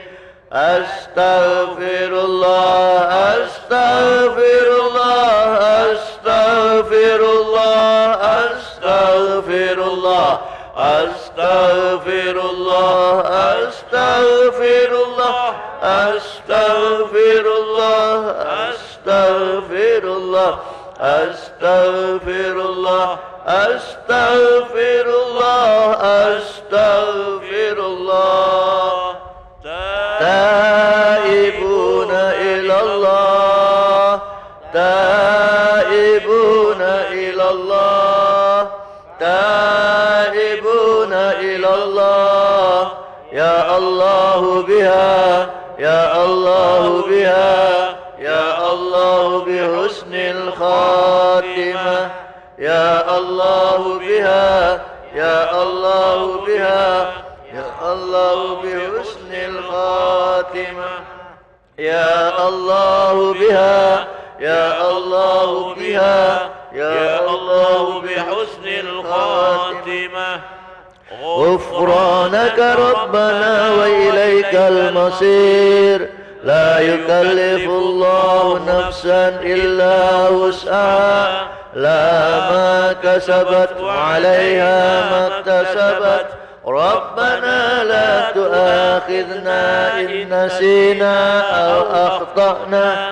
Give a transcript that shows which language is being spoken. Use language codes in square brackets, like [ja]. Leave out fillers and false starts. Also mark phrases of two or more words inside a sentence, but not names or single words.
[ar] أستغفر الله، أستغفر الله، أستغفر الله، أستغفر الله، أستغفر الله، أستغفر الله، أستغفر الله، أستغفر الله، أستغفر الله، أستغفر الله، أستغفر الله. تائبون إلى الله، تائبون إلى الله، تائبون إلى الله. يا الله بها، يا الله بها، يا الله بحسن الخاتمة، يا الله بها، يا الله بها، يا الله بحسن الخاتمة، يا الله بها، يا الله بها، يا الله بحسن الخاتمة. غفرانك ربنا وإليك المصير لا يكلف الله نفسا إلا وسعها لا ما كسبت وعليها ما اكتسبت ربنا لا تؤاخذنا إن نسينا أو أخطأنا